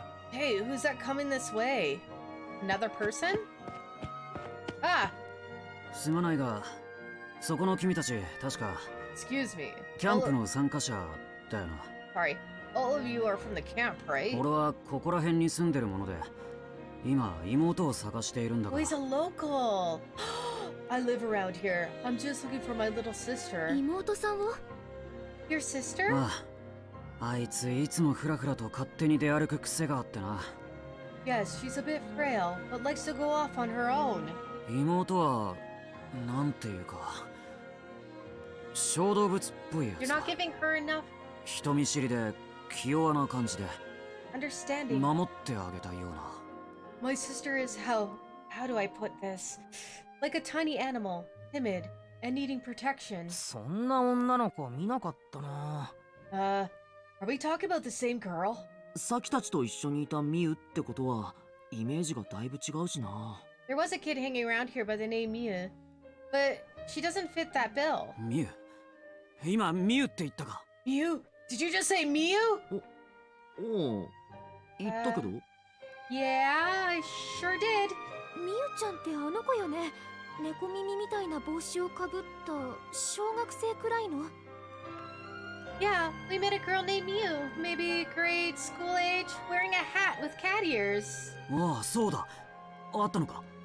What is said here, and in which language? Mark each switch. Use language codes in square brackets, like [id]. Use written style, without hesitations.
[en] Hey, who's that coming this way? Another person? Ah! [ja] すまないが、そこの君たち、確か [en] Excuse me. [ja] キャンプの参加者だよな。 [en] Sorry. All of you are from the camp, right? [ja] 俺はここら辺に住んでるもので、今妹を探しているんだが。 [en] Oh, he's a local. I live around here. I'm just looking for my little sister. [ja] 妹さんを [en] Your sister? [ja] ああ、あいついつもフラフラと勝手に出歩く癖があってな。 [en] Yes, she's a bit frail, but likes to go off on her own. [ja] 妹はなんていうか小動物っぽいや [en] You're [ja] つ [en] not giving her enough [ja] 人見知りで気弱な感じで [en] understanding. [ja] 守ってあげたいような。 [en] My sister is how do I put this? Like a tiny animal, timid, and needing protection. [ja] そんな女の子見なかったな。 [en] Are we talking about the same girl? [ja] サキたちと一緒にいたミウってことはイメージがだいぶ違うしな。 [en] There was a kid hanging around here by the name Miu, but she doesn't fit that bill. [ja] ミウ今ミウって言ったか。 [en] Miu? Did you just say Miu? [ja] おお言ったけど。 [en] Yeah, I sure did. [ja] みゆちゃんってあの子よね。猫耳みたいな帽子をかぶった小学生くらいの。 [en] Yeah, we met a girl named Miu, maybe grade school age, wearing a hat with cat ears. [ja] ああそうだあったのか。